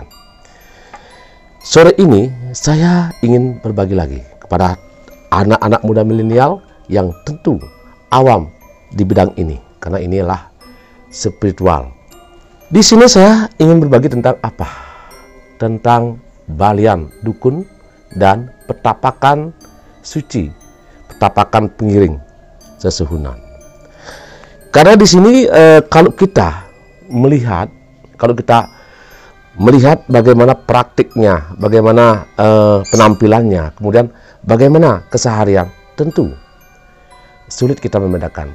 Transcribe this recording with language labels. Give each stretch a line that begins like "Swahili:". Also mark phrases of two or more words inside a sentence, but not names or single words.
Indonesian: Sore ini saya ingin berbagi lagi kepada anak-anak muda milenial yang tentu awam di bidang ini, karena inilah spiritual. Di sini saya ingin berbagi tentang apa? Tentang balian dukun dan petapakan suci,
Balinese: petapakan pengiring sesuhunan.
Indonesian: Karena di sini kalau kita melihat bagaimana praktiknya, bagaimana penampilannya, kemudian bagaimana keseharian, tentu sulit kita membedakan.